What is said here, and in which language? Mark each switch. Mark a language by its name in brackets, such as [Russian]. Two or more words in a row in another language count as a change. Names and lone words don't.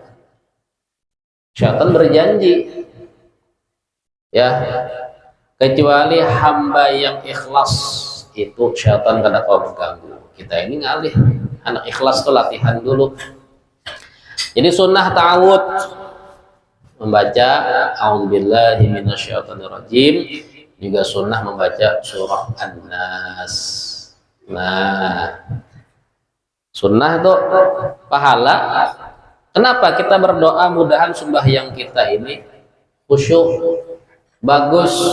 [Indonesian] Syaitan berjanji ya, kecuali hamba yang ikhlas itu syaitan kada kau mengganggu. Kita ini ngalih, anak ikhlas itu latihan dulu. Jadi sunnah ta'awud membaca [Arabic] أعوذ بالله من الشيطان الرجيم, [Indonesian] juga sunnah membaca surah An-Nas. Nah, sunnah itu pahala. Kenapa kita berdoa mudahan sembahyang kita ini khusyuk, bagus?